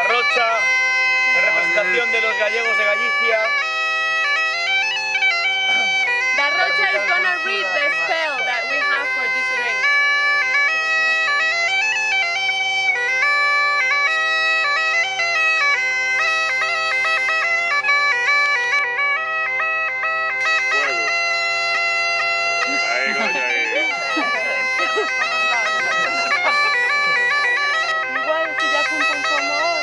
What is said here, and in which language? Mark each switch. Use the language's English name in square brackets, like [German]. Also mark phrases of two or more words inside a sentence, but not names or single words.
[Spanish] Rocha, en representación de los gallegos de Galicia. [English] Da Rocha is gonna read the spell that we have for this drink. [Spanish] Fuego. Ahí, coño, ahí. Igual si ya apuntan como ahora.